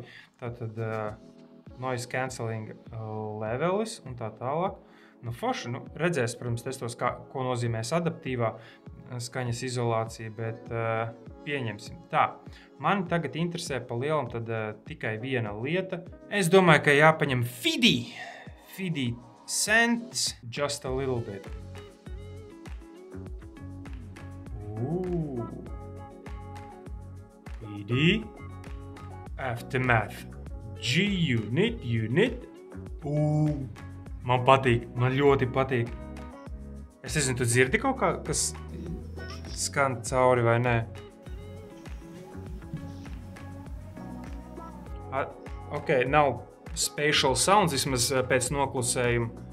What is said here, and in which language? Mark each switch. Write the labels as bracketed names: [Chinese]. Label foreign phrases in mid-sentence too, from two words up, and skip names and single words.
[Latvian] Tātad [English] noise cancelling [Latvian] levelis un tā tālāk. Forši, redzēs, protams, testos, ko nozīmēs adaptīvā skaņas izolācija, bet pieņemsim. Tā, mani tagad interesē pa lielam tad tikai viena lieta. Es domāju, ka jāpaņem Fidi Sense [English] just a little bit. [Latvian] Fidi Aftermath G-Unit. Man patīk, man ļoti patīk. Es nezinu, tu dzirdi kaut kā, kas skan cauri vai nē? Ok, nav [English] spatial sounds, [Latvian] vismaz pēc noklusējuma.